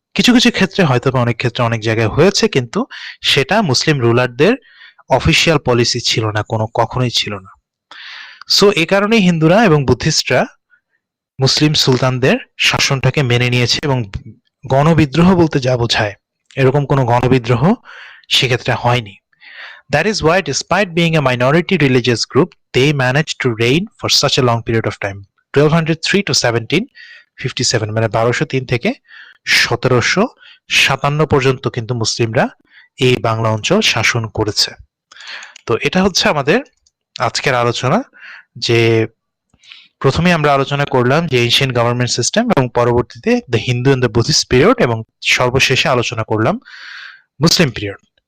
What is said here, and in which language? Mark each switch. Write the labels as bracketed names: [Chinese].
[Bangla] কিছু কিছু ক্ষেত্রে হয়তো অনেক ক্ষেত্রে অনেক জায়গায় হয়েছে, কিন্তু সেটা মুসলিম রুলারদের অফিসিয়াল পলিসি ছিল না, কখনোই ছিল না। সো এই কারণেই হিন্দুরা এবং বুদ্ধিস্টরা মুসলিম সুলতানদের শাসনটাকে মেনে নিয়েছে, এবং গণবিদ্রোহ বলতে যা বোঝায় এরকম কোনো গণবিদ্রোহ সেক্ষেত্রে হয়নি। [English] That is why, despite being a minority religious group, they managed to reign for such a long period of time. 1203 to 1757, [Bangla] মানে 1203 থেকে 1757 পর্যন্ত কিন্তু মুসলিমরা এই বাংলা অঞ্চল শাসন করেছে। তো এটা হচ্ছে আমাদের আজকের আলোচনা, যে প্রথমে আমরা আলোচনা করলাম যে এনশিয়েন্ট গভর্নমেন্ট সিস্টেম, এবং পরবর্তীতে the Hindu and the Buddhist period, এবং সর্বশেষে আলোচনা করলাম মুসলিম পিরিয়ড।